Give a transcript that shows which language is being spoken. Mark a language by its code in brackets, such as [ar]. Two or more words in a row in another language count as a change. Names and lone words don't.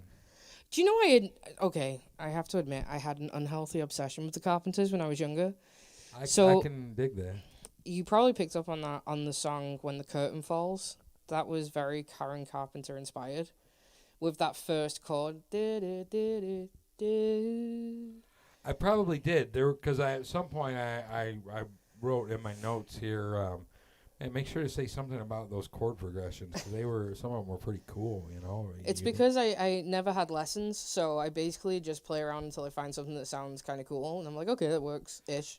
[en] Do you know I have to admit, I had an unhealthy obsession with the Carpenters when I was younger. I So- can dig that. You probably picked up on that on the song When the Curtain Falls. That was very Karen Carpenter inspired. With that first chord. Du-du-du-du-du. I probably did there because at some point I wrote in my notes here. And make sure to say something about those chord progressions because some of them were pretty cool. You know. It's because I never had lessons, so I basically just play around until I find something that sounds kind of cool, and I'm like, okay, that works-ish.